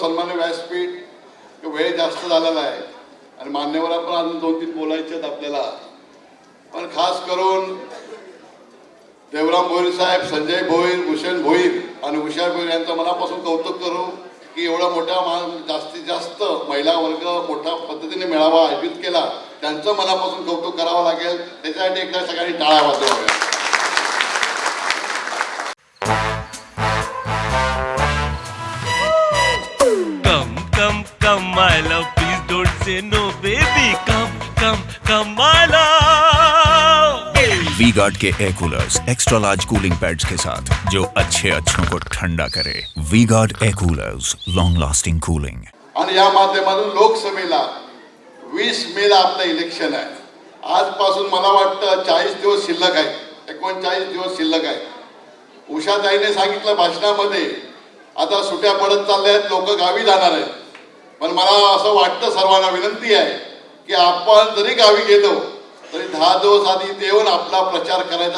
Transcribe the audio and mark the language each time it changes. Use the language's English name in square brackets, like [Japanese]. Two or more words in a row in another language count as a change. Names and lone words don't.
[Marathi] सन्मान्य व्यासपीठ वेळ जास्त झालेला आहे आणि मान्यवरांना पण अजून 2-3 बोलायचे आहेत आपल्याला, पण खास करून देवराम भोईर साहेब, संजय भोईर, भूषण भोईर आणि उषा भोईर यांचं मनापासून कौतुक करू की एवढा मोठा जास्तीत जास्त महिला वर्ग मोठ्या पद्धतीने मेळावा आयोजित केला, त्यांचं मनापासून कौतुक करावं लागेल. त्याच्यासाठी एकदा सगळ्यांनी टाळ्या वाजवाव्या. [English] Come, my love, please don't say no, baby. Come, my love. [Hindi] वी-गार्ड के [English] air coolers extra large cooling pads [Hindi] के साथ जो अच्छों को ठंडा करे. [English] V-Guard air coolers, long lasting cooling. [Marathi] आणि या माध्यमातून लोकसभेला 20 मेला आपलं इलेक्शन आहे. आजपासून मला वाटतं 40 दिवस शिल्लक आहे, 39 दिवस शिल्लक आहे. उषाताईने सांगितलं भाषणामध्ये आता सुट्या पडत चालल्या आहेत, लोक गावी जाणार आहेत, पण मला असं वाटतं सर्वांना विनंती आहे की आपण जरी गावी गेलो तरी 10 दिवस आधी येऊन आपला प्रचार करायचा.